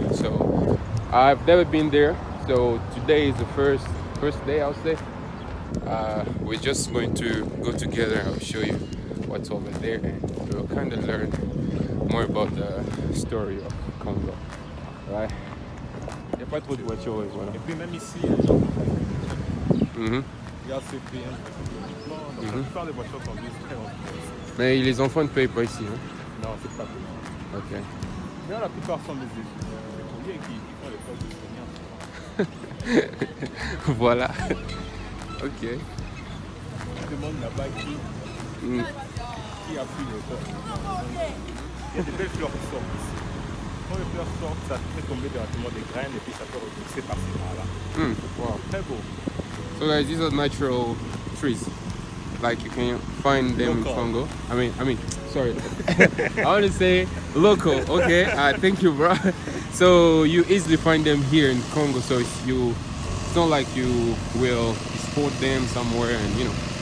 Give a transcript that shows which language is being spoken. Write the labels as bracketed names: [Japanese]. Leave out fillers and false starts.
[English] So I've never been there. So today is the first day, I'll say. We're just going to go together. I'll show you what's over there, and we'll kind of learn more about the story of Congo. Right? [French] Il n'y a pas trop de voitures, voilà. Et puis même ici, les gens Mhm. regardent ces pays. Donc la plupart des voitures conduisent très lentement. Mais les enfants ne payent pas ici. Hein? Non, c'est pas tout. Ok. Mais la plupart sont des étudiants qui font les postes d'enseignants. Voilà. Ok. Je demande là-bas qui a pris le poste. Il y a des belles fleurs qui sortent ici. Quand les fleurs sortent, ça fait tomber directement des graines et puis ça peut repousser par-ci par-là. Wow. Très beau. [English] So guys, these are natural trees. Like you can find them Local. in Congo. I mean, sorry. I want to say local. Okay. Thank you, bro. So you easily find them here in Congo. So it's not like you will export them somewhere, and you know.